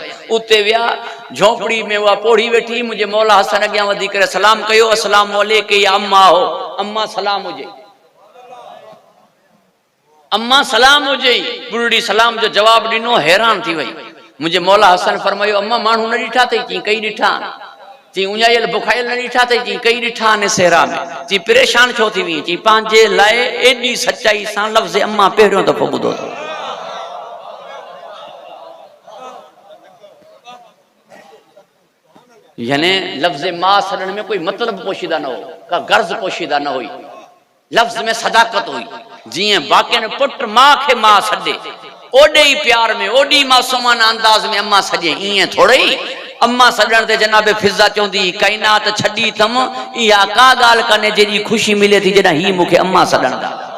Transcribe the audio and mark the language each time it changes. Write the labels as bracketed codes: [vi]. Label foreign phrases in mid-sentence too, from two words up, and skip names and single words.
[sd] उते विया, झोपड़ी में उहा पोड़ी वेठी, मुंहिंजे मौला हसन अॻियां वधी करे सलाम कयो, [ar] السلام عليكم [sd] या अम्मा हो। अम्मा सलाम हुजे, अम्मा सलाम हुजे। बुढ़ड़ी सलाम जो जवाब ॾिनो, हैरान थी वई। मुंहिंजे मौला हसन फरमायो, अम्मा माण्हू न ॾिठा अथई? चई कई ॾिठा। ची उञायल बुखायल न ॾिठा अथई, ची कई ॾिठा ने सेहरा में, ची परेशान छो थी वी, ची पंहिंजे लाइ एॾी सच्चाई सां लफ़्ज़ अम्मा पहिरियों दफ़ो ॿुधो अथव। यानी लफ़्ज़ मां सॾण में कोई मतिलब पोशीदा न हो, का गर्ज पोशीदा न हुई, लफ़्ज़ में सदाकत हुई। जीअं बाक़ियनि पुट मां खे मां सॾे, ओॾे ई प्यार में, ओॾी मासूमाना अंदाज़ में अम्मा सॼे, ईअं थोड़ई अम्मा सॾण ते जनाब फिज़ा चवंदी काइनात छॾी थम, इहा का ॻाल्हि कान्हे जेॾी ख़ुशी मिले थी जॾहिं ही मूंखे अम्मा सॾंदा।